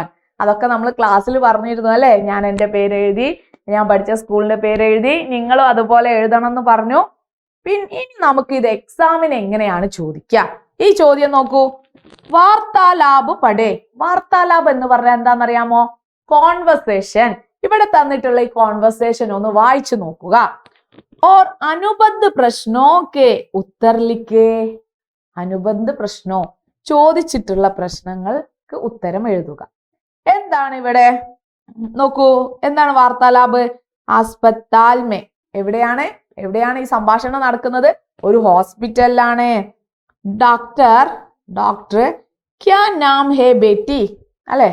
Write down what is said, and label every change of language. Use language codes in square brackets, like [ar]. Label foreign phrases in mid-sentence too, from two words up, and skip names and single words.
[ml] അതൊക്കെ നമ്മൾ ക്ലാസ്സിൽ പറഞ്ഞിരുന്നു, അല്ലെ? ഞാൻ എൻ്റെ പേര് എഴുതി, ഞാൻ പഠിച്ച സ്കൂളിന്റെ പേര് എഴുതി, നിങ്ങളും അതുപോലെ എഴുതണം എന്ന് പറഞ്ഞു. ഇനി നമുക്ക് ഇത് എക്സാമിന് എങ്ങനെയാണ് ചോദിക്കുക? ഈ ചോദ്യം നോക്കൂ. [hi] वार्तालाप पढ़ें. [ml] വാർത്താലാപ് എന്ന് പറഞ്ഞാൽ എന്താണെന്നറിയാമോ? കോൺവെർസേഷൻ. ഇവിടെ തന്നിട്ടുള്ള ഈ കോൺവെർസേഷൻ ഒന്ന് വായിച്ചു നോക്കുക. [hi] और अनुबंध प्रश्नों के उत्तर लिखे. अनुबंध प्रश्नों, [ml] ചോദിച്ചിട്ടുള്ള പ്രശ്നങ്ങൾക്ക് ഉത്തരം എഴുതുക. എന്താണ് ഇവിടെ? നോക്കൂ, എന്താണ് വാർത്താലാപ്? [hi] अस्पताल में. [ml] എവിടെയാണ് ഈ സംഭാഷണം നടക്കുന്നത്? ഒരു ഹോസ്പിറ്റലിലാണ്. [hi] डॉक्टर क्या नाम है बेटी, [ml] അല്ലെ?